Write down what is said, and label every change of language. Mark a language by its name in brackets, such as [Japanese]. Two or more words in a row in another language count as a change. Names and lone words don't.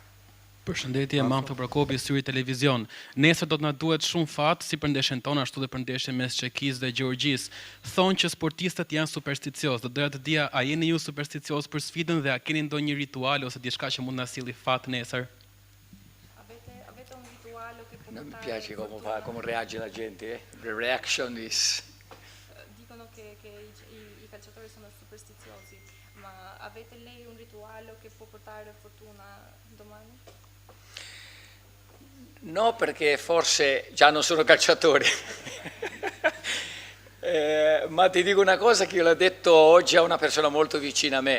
[Albanian] Përshëndetje, Manfo Prokopi, Syri Televizion. Nesër do të na duhet shumë fat, si për ndeshjen tonë, ashtu dhe për ndeshjen mes Çekisë dhe Gjeorgjisë. Thonë që sportistët janë supersticios. Do doja të dija, a jeni ju supersticios për sfidën dhe a keni ndonjë ritual ose diçka që mund na silli fat nesër? [Italian] Non mi piace come reage la gente, [English] The reaction is... [Italian] Dicono che i calciatori sono superstiziosi, ma avete lei un rituale che può portare fortuna domani? No, perché forse già non sono calciatore. Ma ti dico una cosa che io l'ho detto oggi a una persona molto vicina a me.